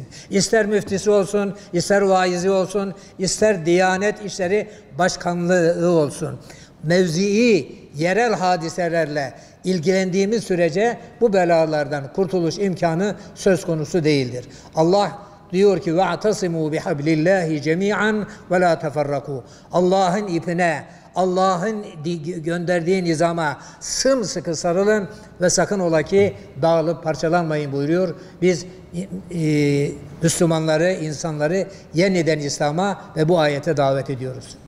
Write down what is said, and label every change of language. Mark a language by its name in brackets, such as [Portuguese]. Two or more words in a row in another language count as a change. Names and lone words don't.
[Turkish] İster müftisi olsun, ister vaizi olsun, ister Diyanet İşleri Başkanlığı olsun. Mevzii, yerel hadiselerle ilgilendiğimiz sürece bu belalardan kurtuluş imkanı söz konusu değildir. Allah diyor ki [Arabic] وَاَعْتَصِمُوا بِحَبْلِ اللّٰهِ جَمِيعًا وَلَا تَفَرَّقُوا. [Turkish] Allah'ın ipine, Allah'ın gönderdiği nizama sımsıkı sarılın ve sakın ola ki dağılıp parçalanmayın buyuruyor. Biz Müslümanları, insanları yeniden İslam'a ve bu ayete davet ediyoruz.